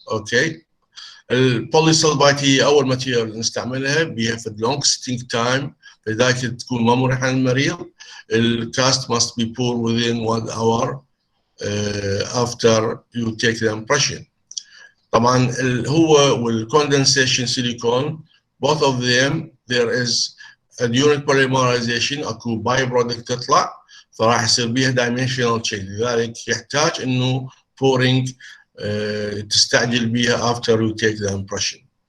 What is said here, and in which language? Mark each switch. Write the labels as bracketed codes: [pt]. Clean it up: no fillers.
[ar] اوكي، البوليسلفايت هي اول ماتيريال نستعملها بيها في [en] long sitting time، [ar] لذلك تكون ما مريحة للمريض. [en] الكاست must be poured within 1 hour after you take the impression. [ar] طبعا هو والكوندنسيشن سيليكون [en] both of them there is during polymerization [ar] اكو باي برودكت تطلع، فراح يصير بيها dimensional change. لذلك يحتاج انه [en] pouring [ar] تستعجل بيها [en] after you take the impression.